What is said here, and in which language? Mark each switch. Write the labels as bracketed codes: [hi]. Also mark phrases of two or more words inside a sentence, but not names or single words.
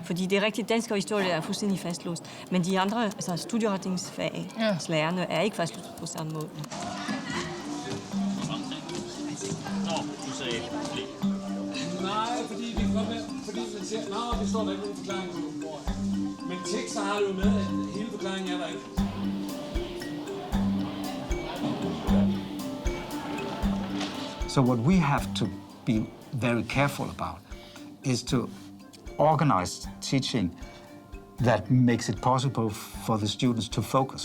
[da] Fordi det er rigtigt, dansk og historie er fuldstændig fastlåst, men de andre altså studieretningsfag, lærerne, er ikke fastlåst på samme måde. Nej, fordi man siger, det står der ikke nogen forklaring på bordet. Men tekster har det jo med, at hele forklaringen er der ikke. [en] So what we have to be very careful about is to organize teaching that makes it possible for the students to focus.